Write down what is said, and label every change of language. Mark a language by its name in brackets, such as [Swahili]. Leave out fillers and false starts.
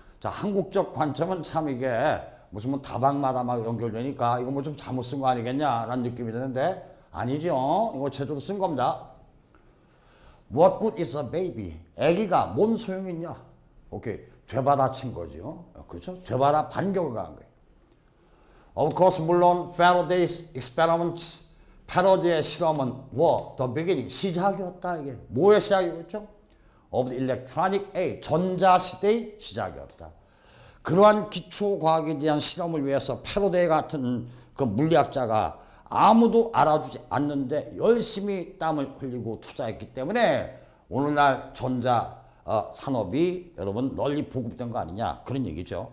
[Korean] 자, 한국적 관점은 참 이게 무슨 뭐 다방마다 막 연결되니까 이거 뭐 좀 잘못 쓴 거 아니겠냐라는 느낌이 드는데 아니죠. 이거 제대로 쓴 겁니다. [English] What good is a baby? [Korean] 아기가 뭔 소용이 있냐? 오케이. 되받아친 거죠. 그렇죠? 되받아 반격을 가한 거예요. [English] Of course, [Korean] 물론 [English] Faraday's experiments, [Korean] 패러데이의 실험은 [English] the beginning, [Korean] 시작이었다. 이게 뭐의 시작이었죠? [English] Of the electronic age, [Korean] 전자시대의 시작이었다. 그러한 기초과학에 대한 실험을 위해서 패러데이 같은 그 물리학자가 아무도 알아주지 않는데 열심히 땀을 흘리고 투자했기 때문에 오늘날 전자 산업이 여러분 널리 보급된 거 아니냐 그런 얘기죠.